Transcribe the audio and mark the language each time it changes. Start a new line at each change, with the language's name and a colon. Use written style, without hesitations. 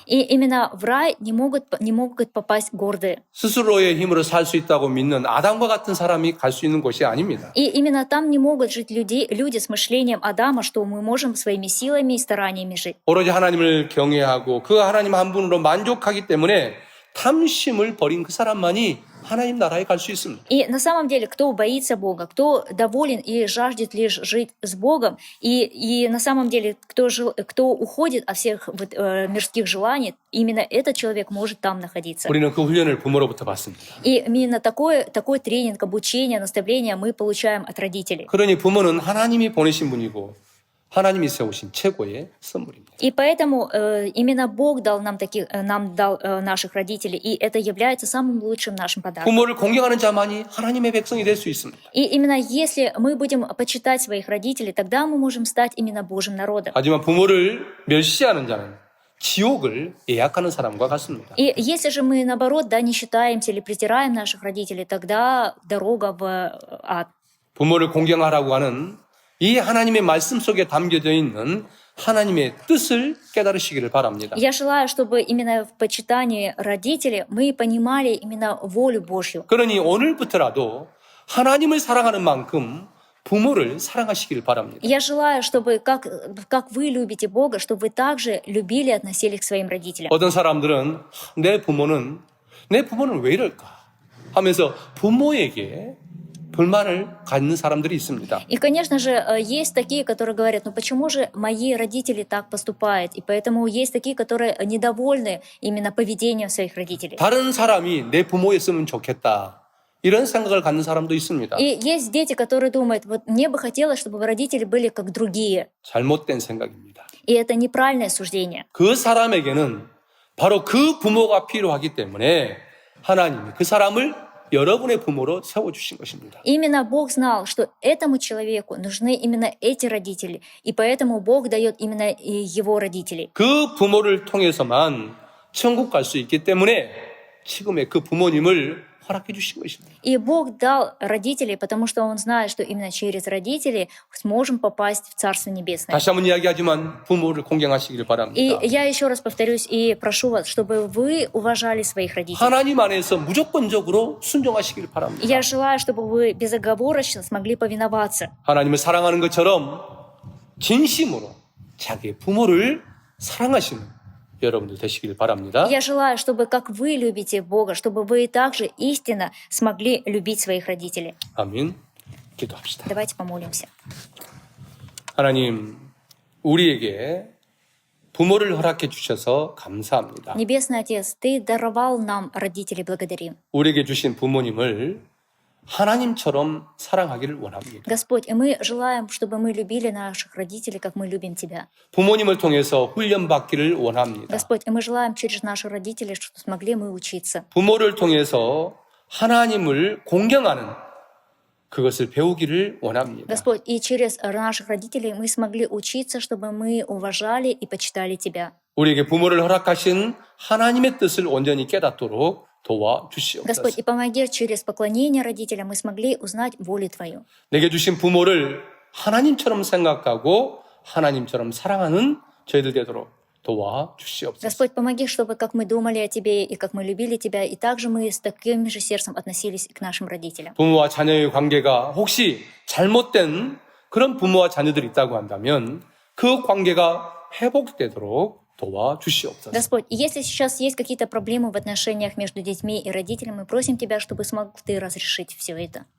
Russian: И именно в рай не могут попасть гордые.
Korean: 스스로의 힘으로 살 수 있다고 믿는 아담과 같은 사람이 갈 수 있는 곳이 아닙니다.
Russian: И именно там не могут жить люди с мышлением Адама, что мы можем своими силами и стараниями жить.
Korean: 오로지 하나님을 경외하고 그 하나님 한 분으로 만족하기 때문에 탐심을 버린 그 사람만이 하나님 나라에 갈 수 있습니다.
Russian: И на самом деле, кто боится Бога, кто доволен и жаждет лишь жить с Богом, и на самом деле, кто уходит от всех мирских желаний, именно этот человек может там находиться.
Korean: 우리는 그 훈련을 부모로부터 받습니다.
Russian: И именно такой тренинг, обучение, наставление мы получаем от родителей.
Korean: 그러니 부모는 하나님이 보내신 분이고 하나님이 세우신 최고의 선물입니다.
Russian: И поэтому именно Бог дал нам наших родителей, и это является самым лучшим нашим подарком.
Korean: 부모를 공경하는 자만이 하나님의 백성이 될 수 있습니다.
Russian: И именно если мы будем почитать своих родителей, тогда мы можем стать именно Божьим народом.
Korean: 하지만 부모를 멸시하는 자는 지옥을 예약하는 사람과 같습니다.
Russian: И если же мы, наоборот, не считаемся или презираем наших родителей, тогда дорога в ад.
Korean: 부모를 공경하라고 하는 이 하나님의 말씀 속에 담겨져 있는 하나님의 뜻을 깨달으시기를 바랍니다.
Russian: Я желаю, чтобы именно в почитании родителей мы понимали именно волю Божью.
Korean: 그러니 오늘부터라도 하나님을 사랑하는 만큼 부모를 사랑하시기를 바랍니다.
Russian: Я желаю, чтобы как вы любите Бога, чтобы вы также любили и относились к своим родителям.
Korean: 어떤 사람들은 내 부모는 왜 이럴까 하면서 부모에게 불만을 갖는 사람들이 있습니다.
Russian: И, конечно же, есть такие, которые говорят, ну почему же мои родители так поступают? И поэтому есть такие, которые недовольны именно поведением своих родителей.
Korean: 다른 사람이 내 부모였으면 좋겠다. 이런 생각을 갖는 사람도 있습니다.
Russian: И есть дети, которые думают, вот мне бы хотелось, чтобы родители были как другие.
Korean: 잘못된 생각입니다.
Russian: И это неправильное суждение.
Korean: 그 사람에게는 바로 그 부모가 필요하기 때문에 하나님이 그 사람을 여러분의 부모로 세워주신 것입니다.
Russian: Именно Бог знал, что этому человеку нужны именно эти родители, и поэтому Бог дает именно его родителей.
Korean: 그 부모를 통해서만 천국 갈 수 있기 때문에 지금의 그 부모님을 허락해 주신 것입니다.
Russian: И Бог дал родителей, потому что Он знает, что именно через родителей сможем попасть в Царство Небесное.
Korean: 다시 한번 이야기하지만 부모를 공경하시기를
Russian: И
Korean: 바랍니다.
Russian: я еще раз повторюсь и прошу вас, чтобы вы уважали своих родителей.
Korean: 하나님 안에서 무조건적으로 순종하시기를 바랍니다.
Russian: Я желаю, чтобы вы безоговорочно смогли повиноваться.
Korean: 하나님을 사랑하는 것처럼 진심으로 자기의 부모를 사랑하시는 여러분들 되시길 바랍니다.
Russian: Я желаю, чтобы как вы любите Бога, чтобы вы также истинно смогли любить своих родителей.
Korean: 아멘. 기도합시다.
Russian: Давайте помолимся.
Korean: 하나님, 우리에게 부모를 허락해 주셔서 감사합니다.
Russian: Небесный Отец, Ты даровал нам родителей, благодарим.
Korean: 우리에게 주신 부모님을 하나님처럼 사랑하기를 원합니다.
Russian: Господь, и мы желаем, чтобы мы любили наших родителей, как мы любим Тебя.
Korean: 부모님을 통해서 훈련받기를 원합니다.
Russian: Господь, и мы желаем через наших родителей, чтобы смогли мы учиться.
Korean: 부모를 통해서 하나님을 공경하는 그것을 배우기를 원합니다.
Russian: Господь, и через наших родителей мы смогли учиться, чтобы мы уважали и почитали Тебя.
Korean: 우리에게 부모를 허락하신 하나님의 뜻을 온전히 깨닫도록 도와주시옵소서.
Russian: Господь, и помоги через поклонение родителям мы смогли узнать волю Твою.
Korean: 내게 주신 부모를 하나님처럼 생각하고 하나님처럼 사랑하는 저희들 되도록 도와주시옵소서.
Russian: Господь, помоги, чтобы как мы думали о Тебе и как мы любили Тебя, и также мы с таким же сердцем относились и к нашим родителям.
Korean: 부모와 자녀의 관계가 혹시 잘못된 그런 부모와 자녀들이 있다고 한다면 그 관계가 회복되도록 도와주시옵소서.
Russian: Господь, и если сейчас есть какие-то проблемы в отношениях между детьми и родителями, мы просим Тебя, чтобы смог Ты разрешить все это.